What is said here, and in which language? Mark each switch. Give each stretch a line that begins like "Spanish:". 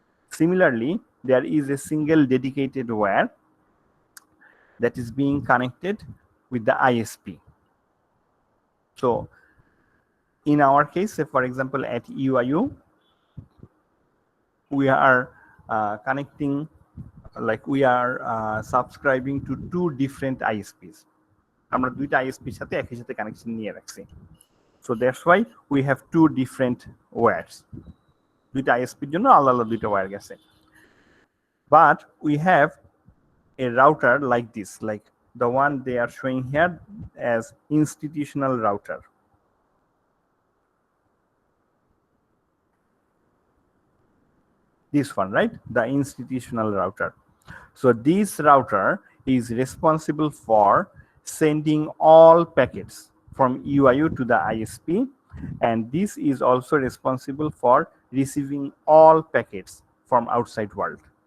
English: Similarly, there is a single dedicated wire that is being connected with the ISP. So in our case, say for example at UIU, we are connecting, like we are subscribing to two different ISPs.
Bangla: আমরা দুইটা ISPর সাথে একই সাথে connection নিয়ে রাখছি।
English: So that's why we have two different wires.
Bangla: দুইটা ISPর জন্য আলাদা আলাদা দুইটা ওয়্যার গেছে।
English: But we have a router like this, like the one they are showing here as institutional router. This one, right? The institutional router. So this router is responsible for sending all packets from UIU to the ISP, and this is also responsible for receiving all packets from outside world.